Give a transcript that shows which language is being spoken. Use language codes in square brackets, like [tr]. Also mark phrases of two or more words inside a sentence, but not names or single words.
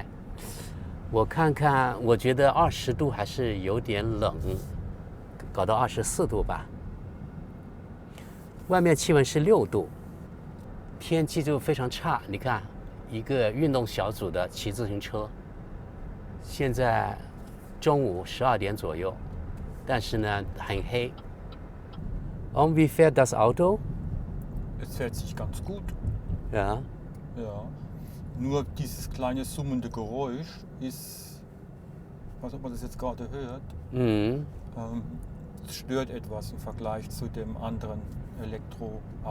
[zh] 我看看，我觉得20度还是有点冷，搞到24度吧。外面气温是6度，天气就非常差。你看，一个运动小组的骑自行车，现在中午12点左右，但是呢很黑。 [de] Und wie fährt das Auto? Es fährt sich ganz gut. Ja. Ja. Nur dieses kleine summende Geräusch ist, was ob man das jetzt gerade hört, Mhm. Es stört etwas im Vergleich zu dem anderen Elektroauto.